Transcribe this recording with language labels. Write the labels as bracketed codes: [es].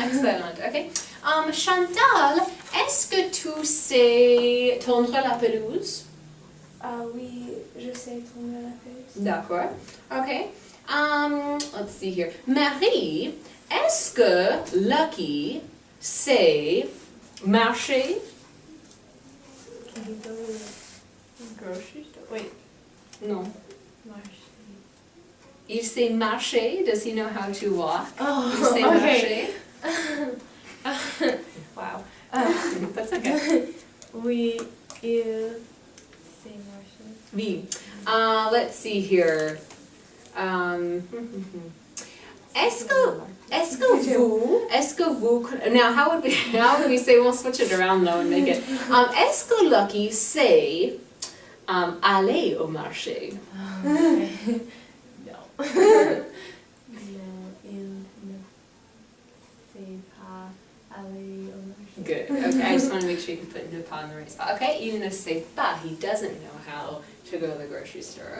[fr] Excellent. Okay. Chantal, est-ce que tu sais tondre la pelouse? Oui, je sais tourner la pelouse. [en] D'accord. Okay. Let's see here. [fr] Marie, est-ce que Lucky sait marcher? [en] Can you go to the grocery store? Wait, No. [fr] marché. Il sait marcher. [en] Does he know how to walk? Oh, [fr] Il sait [en] okay. [fr] marcher. [en] Wow. That's okay. [fr] Oui, il sait marcher. [en] Oui. Let's see here. [fr] Est-ce que vous, [en] now how would we say, we'll switch it around though and make it, [fr] est-ce que Lucky sait aller au marché? [en] Okay. No. [fr] No, il ne sait pas aller au marché. [en] Good, okay, I just want to make sure you can put ne pas in the right spot. Okay, [fr] il ne sait pas, [en] he doesn't know how to go to the grocery store.